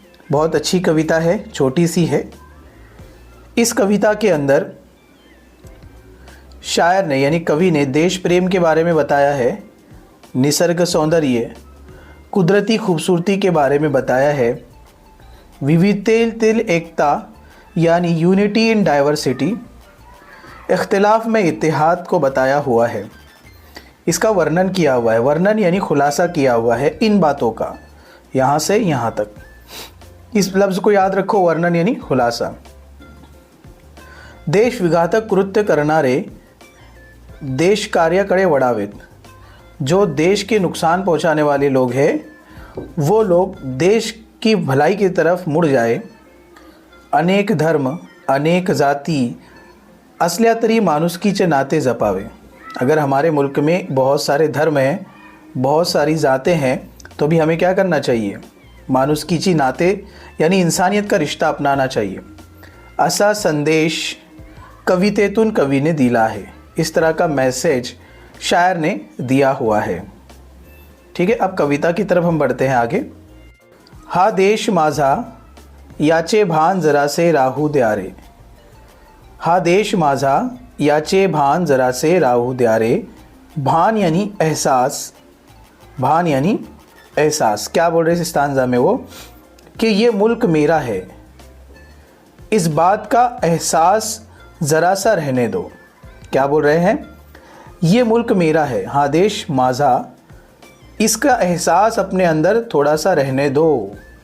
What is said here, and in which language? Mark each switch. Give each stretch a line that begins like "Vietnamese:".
Hindi: बहुत अच्छी कविता है, छोटी सी है। इस कविता के अंदर शायर ने यानी कवि ने देश प्रेम के बारे में बताया है, निसर्ग सौंदर्य कुदरती खूबसूरती के बारे में बताया है,
Marathi: विविधतेतील एकता
Hindi: यानी
English: unity in diversity,
Hindi: इख्तिलाफ में इत्तेहाद को बताया हुआ है। इसका वर्णन किया हुआ है, वर्णन यानी खुलासा किया हुआ है इन बातों का, यहाँ से यहाँ तक। इस लफ्ज़ को याद रखो, वर्णन यानी खुलासा।
Marathi: देश विघातक कृत्य करणारे देश कार्याकडे वळावेत।
Hindi: जो देश के नुकसान पहुंचाने वाले लोग हैं वो लोग देश की भलाई की तरफ मुड़ जाए।
Marathi: अनेक धर्म अनेक जाती असल्या तरी माणुसकीचे नाते जपावे।
Hindi: अगर हमारे मुल्क में बहुत सारे धर्म हैं, बहुत सारी जातें हैं, तो भी हमें क्या करना चाहिए?
Marathi: माणुसकीची नाते
Hindi: यानी इंसानियत का रिश्ता अपनाना चाहिए।
Marathi: असा संदेश कवितेतून कवि ने दिला है।
Hindi: इस तरह का मैसेज शायर ने दिया हुआ है। ठीक है, अब कविता की तरफ हम बढ़ते हैं आगे।
Marathi: हा देश माझा याचे भान जरासे राहू द्या रे। हा देश माझा याचे भान जरासे राहू द्या रे।
Hindi: भान यानी एहसास, भान यानी एहसास। क्या बोल रहे हैं इस स्टांजा में वो कि ये मुल्क मेरा है, इस बात का एहसास ज़रा सा रहने दो। क्या बोल रहे हैं? ये मुल्क मेरा है,
Marathi: हाँ देश माझा,
Hindi: इसका एहसास अपने अंदर थोड़ा सा रहने दो।